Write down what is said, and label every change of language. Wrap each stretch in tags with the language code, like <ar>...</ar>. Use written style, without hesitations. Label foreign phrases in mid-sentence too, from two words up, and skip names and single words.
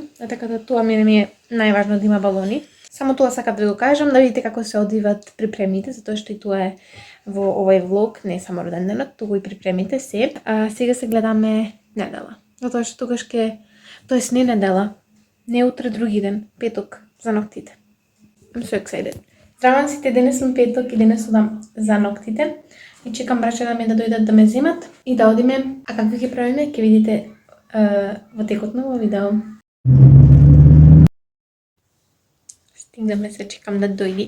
<mk>Така да тоа ми е најважно да има балони. Само тоа сакав да го кажам, да видите како се одвиват припремите, затоа што и тоа е во овој влог, не само роденденот, туку и припремите се. Сега се гледаме недела. Затоа што тогаш тоест не недела, не утре други ден, петок за ноктите.</mk> <en>I'm so excited.</en> <mk>Здраво на сите, денес сум петок и денес одам за ноктите. И чекам брачета ми да дојдат да ме земат и да одиме. А како ќе правиме, ќе видите во текот на ово видео. Стигнаме, се чекам да дојди.</mk>